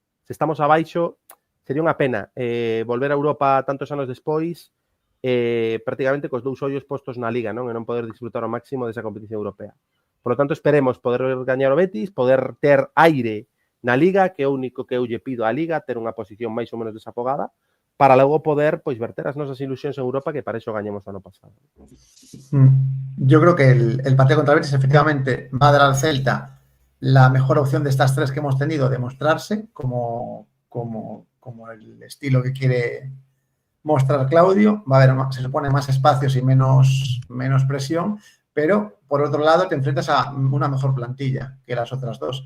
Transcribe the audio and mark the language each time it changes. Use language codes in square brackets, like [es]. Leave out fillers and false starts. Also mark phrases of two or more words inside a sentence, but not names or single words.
[gl] Se estamos abaixo, sería unha pena volver a Europa tantos anos despois prácticamente cos 2 ollos postos na Liga, non? E non poder disfrutar ao máximo desa competición europea. [es] Por lo tanto, [gl] esperemos poder gañar o Betis, poder ter aire na Liga, que é o único que eu lle pido á Liga, ter unha posición máis ou menos desafogada, para logo poder pois verter as nosas ilusións en Europa, que para iso gañemos o ano pasado. [es] Yo creo que el partido contra el Betis efectivamente va a dar al Celta la mejor opción de estas 3 que hemos tenido de mostrarse como el estilo que quiere mostrar Claudio. Va a haber, se supone, más espacios y menos presión, pero por otro lado te enfrentas a una mejor plantilla que las otras 2.